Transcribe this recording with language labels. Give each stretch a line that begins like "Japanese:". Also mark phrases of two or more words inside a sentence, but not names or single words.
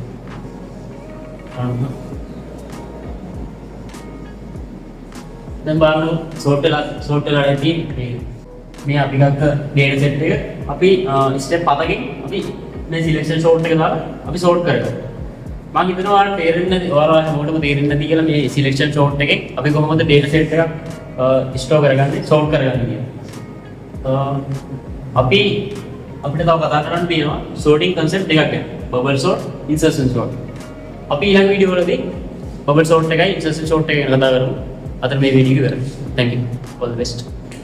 Sinhala: දැන් බලන්න සෝට් වෙලා තියෙන්නේ මේ අපි ගත්ත
English: data set
Sinhala: එක අපි step 7කින් අපි මේ
English: selection sort
Sinhala: එක දාලා අපි sort කරගන්නවා. මම හිතනවා ඔයාලට තේරෙන්නේ නැති ඔයාලා හැමෝටම තේරෙන්නේ නැති කියලා මේ
English: selection sort
Sinhala: එකෙන් අපි කොහොමද
English: data set
Sinhala: එකක් store කරගන්නේ sort කරගන්නේ කියලා. අපිට තව කතා කරන්න තියෙනවා
English: sorting concept
Sinhala: දෙකක් ගැන.
English: bubble sort, insertion sort.
Sinhala: අපි ඊළඟ වීඩියෝ වලදී
English: bubble sort
Sinhala: එකයි
English: insertion sort
Sinhala: එක ගැන කතා කරමු. අතන මේ වීඩියෝ එක ඉවරයි.
English: Thank you. All the best.